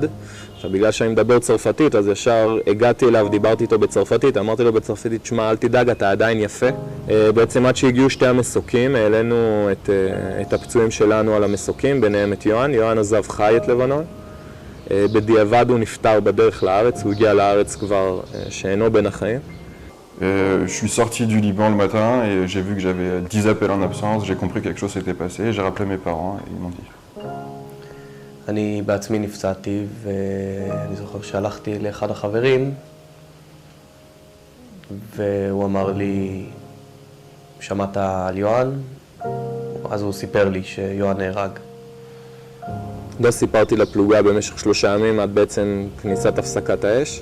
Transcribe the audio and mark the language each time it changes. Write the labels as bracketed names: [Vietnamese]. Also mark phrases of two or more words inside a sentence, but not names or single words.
[Hebrew] עכשיו בגלל שאני מדבר צרפתית אז ישר הגעתי אליו, דיברתי איתו בצרפתית, אמרתי לו בצרפתית, שמע אל תדאג, אתה עדיין יפה. בעצם עד שהגיעו 2 המסוקים, העלינו את הפצועים שלנו על המסוקים, ביניהם את יוהאן. יוהאן עזב חי את לבנון. בדיעבד הוא נפטר בדרך לארץ, הוא הגיע לארץ כבר שאינו בין החיים. [French] Je suis sorti du Liban le matin et j'ai vu que j'avais 10 appels en absence, j'ai compris que quelque chose s'était passé, j'ai rappelé mes parents et ils m'ont dit. [Hebrew] אני בעצמי נפצעתי ואני זוכר שהלכתי לאחד החברים והוא אמר לי, שמעת על יוהאן? אז הוא סיפר לי שיוהאן נהרג. לא סיפרתי לפלוגה במשך 3 ימים עד בעצם כניסת הפסקת האש.